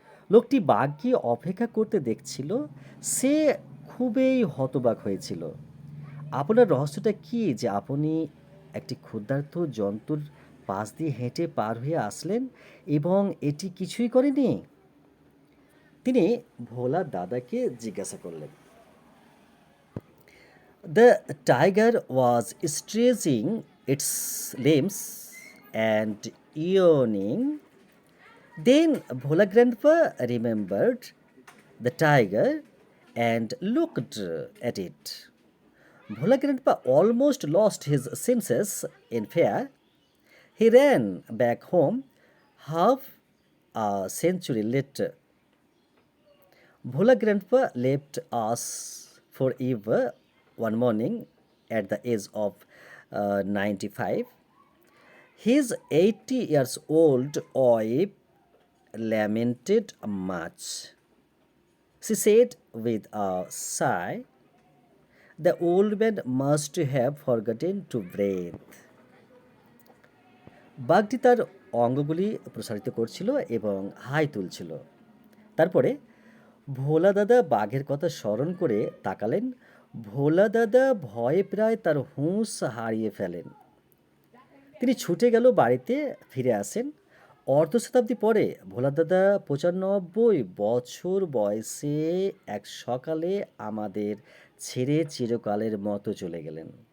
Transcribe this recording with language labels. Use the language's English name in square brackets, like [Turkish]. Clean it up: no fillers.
[Bangla] লোকটি বাঘকে অপেক্ষা করতে দেখছিল। সে খুবই হতবাক হয়েছিল। আপনার রহস্যটা কি যে আপনি একটি ক্ষুধার্ত জন্তুর পাশ দিয়ে হেঁটে পার হয়ে আসলেন এবং এটি কিছুই করেনি? তিনি ভোলা দাদাকে জিজ্ঞাসা করলেন, [English] The tiger was stretching its limbs and yawning. Then Bhola Grandpa remembered the tiger and looked at it. Bhola Grandpa almost lost his senses in fear. He ran back home half a century later. Bhola Grandpa left us forever one morning at the age of 95. His 80 years old wife lamented much. She said with a sigh, the old man must have forgotten to breathe. [Bangla] বাঘটি তার অঙ্গগুলি প্রসারিত করছিল এবং high তুলছিল। তারপরে ভোলা দাদা বাঘের কথা স্মরণ করে তাকালেন। ভোলা দাদা ভয়ে প্রায় তার হুঁশ হারিয়ে ফেলেন। তিনি ছুটে গেল বাড়িতে, ফিরে আসেন। অর্ধ শতাব্দী পরে ভোলা দাদা ৯৫ বছর বয়সে এক সকালে আমাদের ছেড়ে চিরকালের মতো চলে গেলেন।